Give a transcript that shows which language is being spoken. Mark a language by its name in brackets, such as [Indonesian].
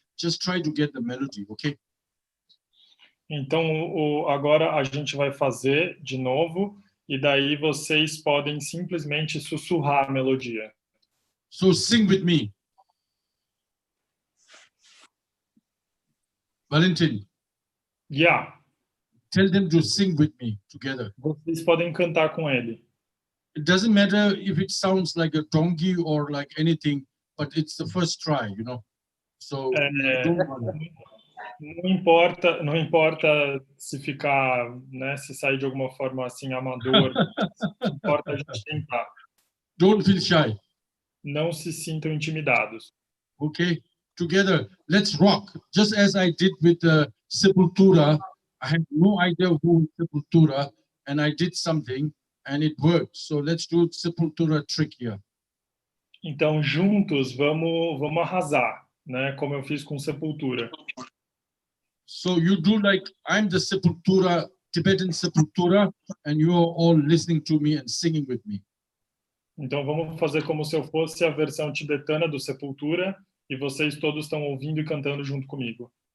[English] Just try to get the melody, okay? [Portuguese] Então agora a gente vai fazer de novo. E daí vocês podem simplesmente sussurrar a melodia. [English] So sing with me. Valentin. Yeah. Tell them to sing with me together. [Portuguese] Vocês podem cantar com ele. [English] It doesn't matter if it sounds like a donkey or like anything, but it's the first try, you know. So don't worry. [Portuguese] Não importa se ficar, né, se sair de alguma forma assim amador, importa a gente tentar. [English] Don't feel shy. [Portuguese] Não se sintam intimidados. [English] Okay, together, let's rock. Just as I did with the Sepultura, I had no idea who Sepultura, and I did something, and it worked. So let's do Sepultura trick here. [Portuguese] Então, juntos, vamos arrasar, né, como eu fiz com Sepultura. [English] So you do like, I'm the Sepultura, Tibetan Sepultura, and you are all listening to me and singing with me. [Portuguese] Então vamos fazer como se eu fosse a versão tibetana do Sepultura e vocês todos estão ouvindo e cantando junto comigo.